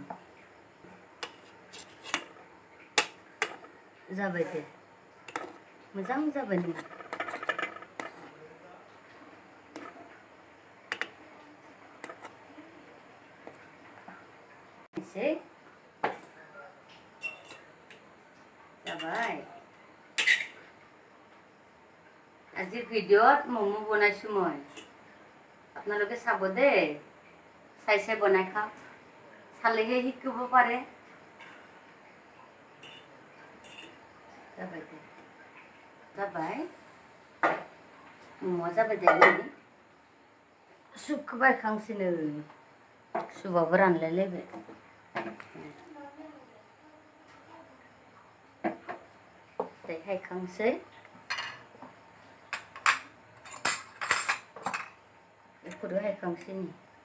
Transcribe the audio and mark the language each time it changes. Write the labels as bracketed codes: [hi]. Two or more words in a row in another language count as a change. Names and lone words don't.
[brx] जाबाय दे मोजां जाबाय नों एसे जाबाय [as] আজি ভিডিঅ'ত ম'ম' বনাইছোঁ মই আপোনালোকে চাব দেই চাই চাই বনাই খাওক চালেহে শিকিব পাৰে [brx] जाबाय दे जाबाय मम'आ जाबाय दे नै सुपखौ बायखांसै नै सुपआबो रानलायलायबाय दायो हायखांसै बेखौबो हायखांसै नै